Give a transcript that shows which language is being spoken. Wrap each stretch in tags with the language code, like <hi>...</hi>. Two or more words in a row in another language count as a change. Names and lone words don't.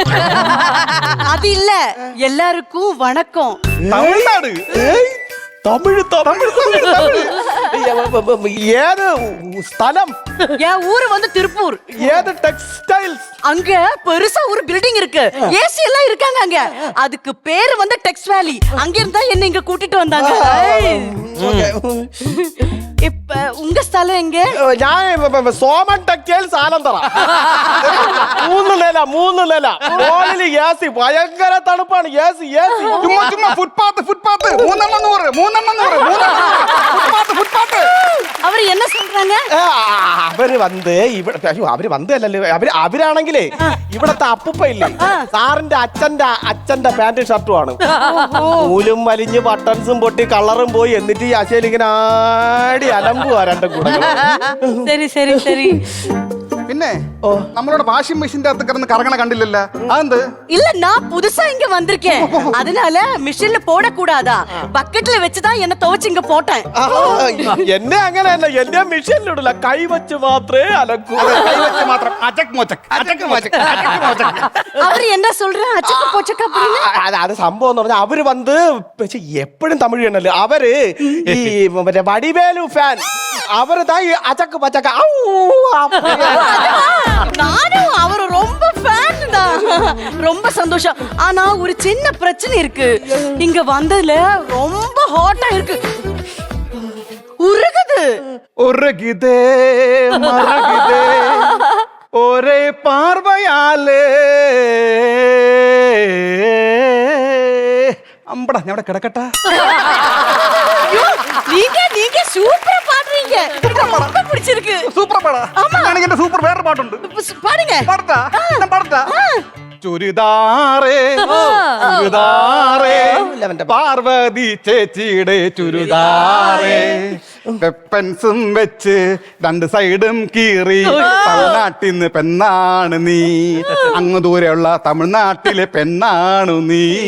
<ml>അതില്ല, എല്ലാവർക്കും വണക്കം. തമിഴ്നാട്. തമിഴ് തമിഴ് ഏത് സ്ഥലം?</ml> <ta>என் ஊரு வந்து திருப்பூர்.</ta> <ml>ഏത് ടെക്സ്റ്റൈൽസ്?</ml> <ta>அங்க பெருசா ஒரு பில்டிங் இருக்கு, ஏசி எல்லாம் இருக்காங்க அங்க. அதுக்கு பேரு வந்து டெக்ஸ் வேலி. அங்க இருந்தா என்ன இங்க கூட்டிட்டு வந்தாங்க. இப்ப உங்க ஸ்தலம் எங்க?</ta> <ml>ഞാൻ സോമൻ ടെക്സ്റ്റൈൽസ് ആനന്തറ. 3 നില മോളില് ഏസി, ഭയങ്കര തണുപ്പാണ്. ഏസി ഏസി. ചുമ്മാ ചുമ്മാ ഫുട്പാത്ത് ഫുട്പാത്ത് 3 ഫുട്പാത്ത്.</ml> <ta>அவர் என்ன சொல்றாங்க?</ta> <ml>അവര് വന്ന് ഇവിടെ, അവര് വന്നല്ലോ, അവരാണെങ്കിലേ ഇവിടത്തെ അപ്പുപ്പ ഇല്ലേ, സാറിന്റെ അച്ഛന്റെ പാന്റും ഷർട്ടുമാണ്. നൂലും വലിഞ്ഞ് ബട്ടൺസും പൊട്ടി കളറും പോയി. എന്നിട്ട് ഈ അശയിൽ ഇങ്ങനെ ആടി അലമ്പുവാ രണ്ടും കൂടെ.</ml> <ta>சரி சரி சரி.</ta> <ml>പിന്നെ നമ്മളോട് വാഷിംഗ് മെഷീന്റെ അകത്ത് കിടന്ന് കറങ്ങണ കണ്ടില്ലല്ലോ, അതെന്ത്?</ml> <ta>இல்ல, நான் புதுசா இங்க வந்திருக்கேன், அதனால மிஷின்ல போடக்கூடாதா, பக்கெட்ல வச்சுதான் என்ன துவைச்சு இங்க போட்டேன்.</ta> <ml>എന്നെ അങ്ങനെയല്ല, എന്റെ മെഷീനിലിടില്ല, കൈവച്ച് മാത്രമേ അലക്കൂ. കൈവച്ച് മാത്രം. അച്ചക്ക് മോച്ചക്ക്, അച്ചക്ക് മോച്ചക്ക്, അച്ചക്ക് മോച്ചക്ക്.</ml> <ta>அவரு என்ன சொல்றாரு? அச்சக்க போச்சக்க அப்படின்னு.</ta> <ml>അത് സംഭവം എന്ന് പറഞ്ഞാൽ അവര് വന്ന്, പക്ഷെ എപ്പോഴും തമിഴ് ചെയ്യണല്ലോ അവര്. ഈ മറ്റേ വടിവേലു ഫാൻ അവര് താ ഈ അച്ചക്ക് പച്ചക്ക.</ml> <ta>நானும் அவரு ரொம்ப ஃபேன் தான். ரொம்ப சந்தோஷம். ஆனா ஒரு சின்ன பிரச்சனை இருக்கு. இங்க வந்ததுல ரொம்ப ஹாட்டா இருக்கு, உருகுது. உருகுதே மருகுதே ஒரே பார்வையாலே.</ta> <ml>അമ്പടാ ഞാൻ ഇവിടെ കിടക്കട്ടെ.</ml> <ta>நீங்க சூப்பரா பாடுறீங்க, எனக்கு ரொம்ப பிடிச்சிருக்கு.</ta> <ml>സൂപ്പർ പാടാ. ആണെങ്കിൽ എന്റെ സൂപ്പർ വേറെ പാട്ടുണ്ട്.</ml> <ta>பாடுங்க.</ta> <ml>പാടട്ടാ? ഞാൻ പാടട്ടാ? ചുരിദാറേ പാർവതി ചേച്ചിയുടെ ചുരിദാറേ വെപ്പൻസും വെച്ച് രണ്ട് സൈഡും കീറി തമിഴ്നാട്ടിന്ന് പെണ്ണാണ് നീ, അങ്ങ് ദൂരെയുള്ള തമിഴ്നാട്ടിലെ പെണ്ണാണു നീ.</ml>